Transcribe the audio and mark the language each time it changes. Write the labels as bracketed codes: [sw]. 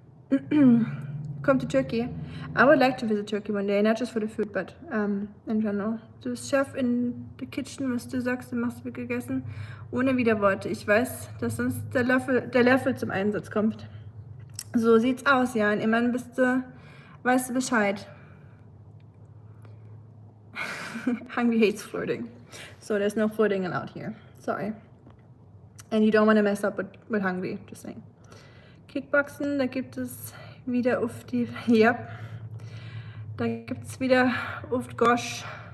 [en] Come to Turkey. I would like to visit Turkey one day, not just for the food, but in general. [de] Du bist Chef [en] in the kitchen, [de] was du sagst, du machst wird gegessen. Ohne Widerworte. Ich weiß, dass sonst der Löffel zum Einsatz kommt. So sieht's aus, Jan. Immerhin weißt du Bescheid. [en] Hungry hates flirting. So there's no flirting allowed here. Sorry. And you don't want to mess up with Hungry, just saying. [de] Kickboxen, da gibt es wieder auf die... Yep. Da gibt es wieder auf Gosh.